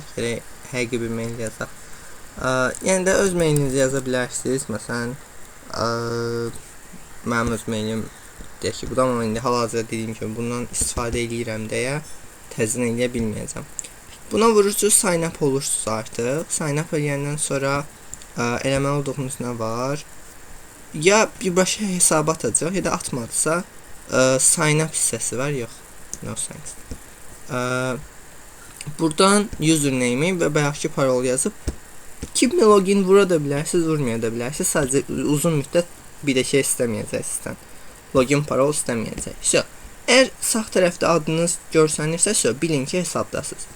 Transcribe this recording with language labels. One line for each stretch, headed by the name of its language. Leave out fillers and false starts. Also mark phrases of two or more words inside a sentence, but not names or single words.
Azerbaijani: Həqiqi bir mail yazaq. Yəni də öz mailinizi yaza bilərsiniz. Məsələn, mənim öz mailim deyək ki, bu da, amma indi hal-hazırda dediyim kimi bundan istifadə edirəm deyə təzyin eləyə bilməyəcəm. Buna vurursunuz,
English: sign up
Azerbaijani: olursunuz artıq.
English: Sign up
Azerbaijani: eləyəndən sonra eləməli olduğunuz nə var? Ya birbaşa hesabı atacaq, ya da atmadısa
English: sign up
Azerbaijani: hissəsi var, yox.
English: No thanks.
Azerbaijani: Buradan username və bayaqki parol yazıb kimi login vura da bilərsiniz, vurmaya da bilərsiniz. Sadəcə uzun müddət bir də şey istəməyəcək sizdən. Login parol istəməyəcək. Əgər sağ tərəfdə adınız görsənirsə, bilin ki, hesabdasınız.